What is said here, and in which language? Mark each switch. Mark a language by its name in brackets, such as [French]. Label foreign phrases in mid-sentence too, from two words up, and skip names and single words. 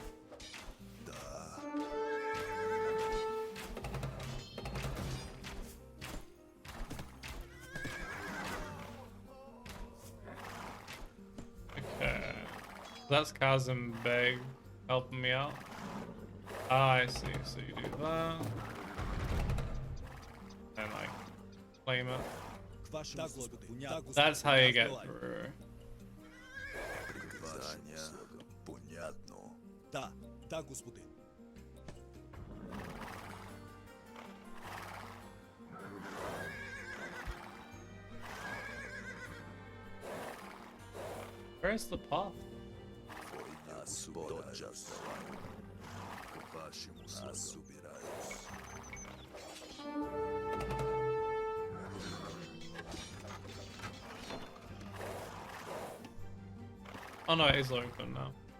[English] Okay. That's Kazim Beg helping me out. Ah, I see. So you do that. And like claim it. That's how you get through. [Bulgarian] Да, да, господин. [English] Where's the path? Oh no, it is open now.